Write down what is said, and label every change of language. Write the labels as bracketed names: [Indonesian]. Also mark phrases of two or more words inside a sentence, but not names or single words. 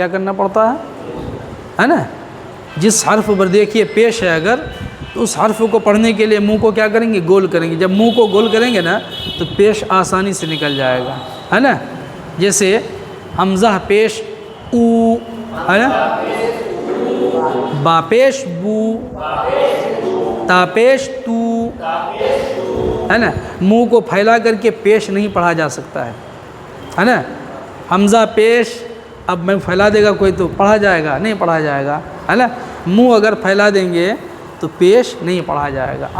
[Urdu] کیا کرنا پڑتا ہے نا؟ جس حرف پر دیکھیے پیش ہے اگر، تو اس حرف کو پڑھنے کے لیے منہ کو کیا کریں گے؟ گول کریں گے. جب منہ کو گول کریں گے نا تو پیش آسانی سے نکل جائے گا، ہے نا؟ جیسے حمزہ پیش او، ہے نا؟ با پیش بو، تا پیش تو، ہے نا؟ منہ کو پھیلا کر کے پیش نہیں پڑھا جا سکتا ہے نا؟ حمزہ پیش، اب میں پھیلا دے گا کوئی تو پڑھا جائے گا؟ نہیں پڑھا جائے گا، ہے نا؟ منہ اگر پھیلا دیں گے تو پیش نہیں پڑھا جائے گا.